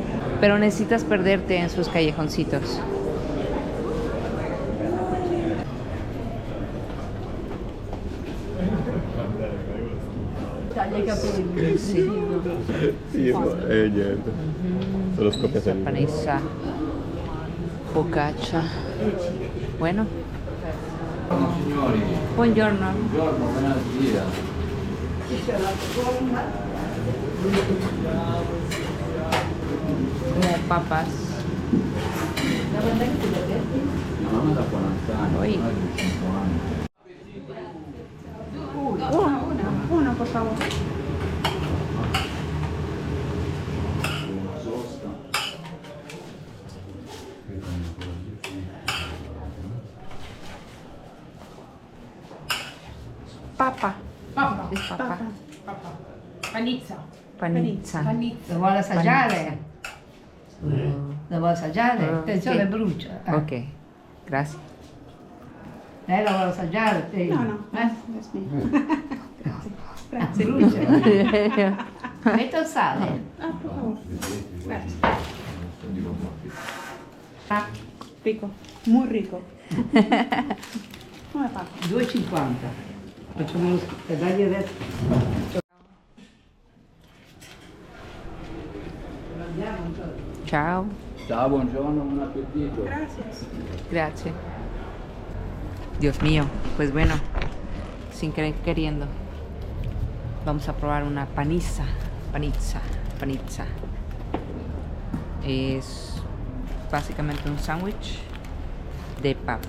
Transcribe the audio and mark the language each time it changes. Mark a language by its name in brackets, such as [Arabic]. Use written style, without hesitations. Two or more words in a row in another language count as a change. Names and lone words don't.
[Spanish] Pero necesitas perderte en sus callejoncitos. [Italian] Sì. Sì, niente. Solo scoppiatelli. [Spanish] Panessa, focaccia. Bueno. [Italian] Signori, Buongiorno. buongiorno, buonasera. [Spanish] Como papas. [Italian] La mamma da 40 anni, Oi. noi da 5 anni. [Spanish] Uno, por favor. [Italian] Sosta. [Spanish] Papa. [Italian] Papà. [Spanish] Es papa. [Italian] Panizza. Panizza. Panizza. Lo vuole assaggiare? Mm. Lo vuole assaggiare? Attenzione, Sì. brucia. [Spanish] Ok, gracias. [Italian] Lei lo vuole assaggiare? Te? [English] No, no. That's me. Grazie. [Italian] Brucia. Metto il sale. [Spanish] Ah, por favor. [Italian] Grazie. Dico un po' più. [Spanish] Ah, rico. Muy rico. [Italian] Come fa? 2,50. Facciamo lo dagli adesso. Ciao. Ciao, buongiorno, buon appetito. [Spanish] Gracias. Gracias. Dios mío, pues bueno, sin querer queriendo, vamos a probar una panizza. Es básicamente un sándwich de papa.